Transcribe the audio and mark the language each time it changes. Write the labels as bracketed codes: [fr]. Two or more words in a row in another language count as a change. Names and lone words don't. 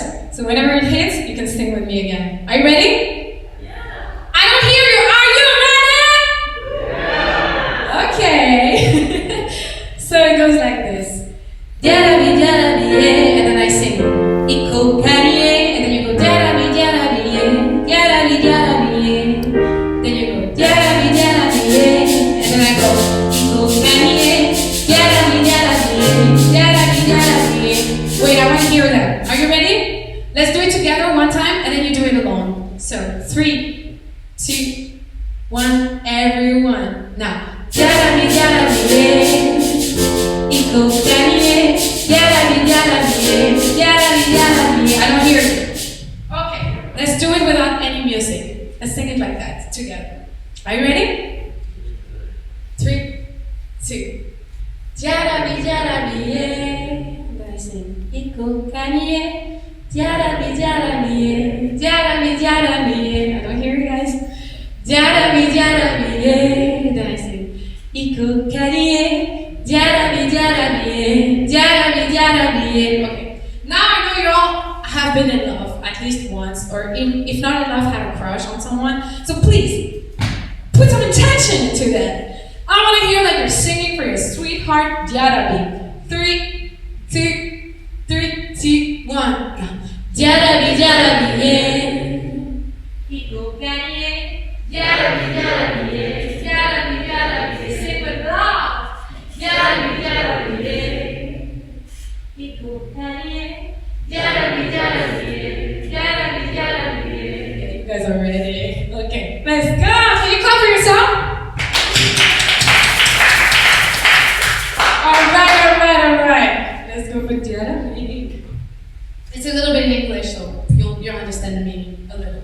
[en] So whenever it hits, you can sing with me again. Are you ready? Yeah. I don't hear you. Are you ready? Yeah. Okay. So it goes like this. [bm] Diarabi, diarabi, [en] yeah. And then I sing. [bm] Iko kariye. [en] And then you go [bm] diarabi, diarabi, [en] yeah. [bm] Diarabi, diarabi, [en] yeah. Then you go [bm] diarabi, diarabi, [en] yeah. And then I go [bm] Iko kariye. Diarabi, diarabi, [en] yeah. [bm] Diarabi, diarabi, [en] yeah. Wait, I want to hear that. Are you ready? Let's do it together one time, and then you do it alone. So 3, 2, 1, everyone. Now. [bm] Diarabi, diarabi, yeah. Iko kariye. Diarabi, diarabi, yeah. Diarabi, diarabi, [en] yeah. I don't hear you. Okay, let's do it without any music. Let's sing it like that together. Are you ready? 3, 2. [bm] Diarabi, diarabi, [en] yeah. Then I sing. [bm] Iko kariye. Diarabi, diarabi, yeah. Diarabi, diarabi, [en] yeah. I don't hear you guys. [bm] Diarabi, diarabi, [en] yeah. Then I sing. [bm] Iko kariye. Diarabi, diarabi, yeah. Diarabi, diarabi, [en] yeah. Okay. Now I know you all have been in love at least once, or if not in love, had a crush on someone. So please, put some attention to that. I want to hear like you're singing for your sweetheart, Diarabi. 3, 2, 3, 2, 1, go. [bm] Diarabi, diarabi, yeah. Iko kariye. Diarabi, diarabi, yeah. Diarabi, diarabi, [en] yeah. Sing with love. [bm] Diarabi, diarabi, yeah. Iko kariye. Diarabi, diarabi, yeah. Diarabi, diarabi, [en] yeah. Okay, you guys are ready. Okay, let's go. Can you clap for yourself? All right. Let's go with Diarabi. It's a little bit in English, so you'll understand the meaning a little.